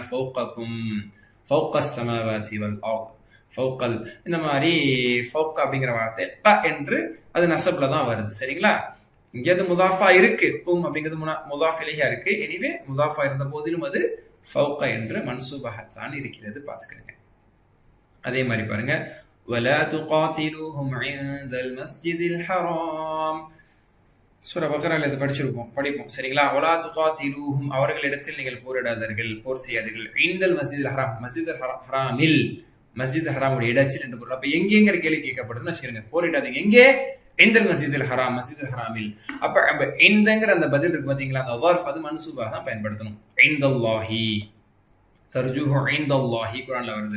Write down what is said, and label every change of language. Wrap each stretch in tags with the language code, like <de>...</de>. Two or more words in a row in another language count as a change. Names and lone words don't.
<ar>فوقكم، فوق السماوات والأرض، فوق,</ar> <ta>இந்த மாதிரி ஃபௌக அப்படிங்கிற வார்த்தை க என்று அது நஸப்ல தான் வருது. சரிங்களா? இங்கே அது முதாஃபா இருக்கு, கும் அப்படிங்கிறது முதாஃப் இலைஹா இருக்கு. எனிவே முதாஃபா இருந்த போதிலும் அது ஃபௌக என்று மன்சூபாகத்தான் இருக்கிறது, பார்த்துக்கிறேங்க. அதே மாதிரி பாருங்க.</ta> <ar>وَلَا تُقَاتِلُوهُمْ عِندَ الْمَسْجِدِ الْحَرَامِ,</ar> <ta>சூரா பக்ரால இதை படிப்போம். சரிங்களா?</ta> <ar>وَلَا تُقَاتِلُوهُمْ,</ar> <ta>அவர்களிடத்தில் நீங்கள் போரிடாதீர்கள், போர் செய்யாதீர்கள்.</ta> <ar>عِندَ الْمَسْجِدِ الْحَرَامِ,</ar> <ta>மஸ்ஜித் ஹராமில், மஸ்ஜித் ஹராமுடைய இடத்தில் என்று பொருள். அப்ப எங்கேங்கிற கேள்வி கேட்கப்படுதுன்னு வச்சுக்கிறேங்க. போரிடாதீங்க எங்கே?</ta> <ar>عند المسجد الحرام,</ar> <ta>மஸ்ஜிதுல் ஹராமில். அப்ப இந்தங்கிற அந்த பதில் இருக்கு பாத்தீங்களா, அந்த வர்ஃப் அது மன்சூபாக தான் பயன்படுத்தணும்.</ta> <ar>عند الله، ترجوه عند الله</ar> <ta>குர்ஆன்ல வருது.</ta>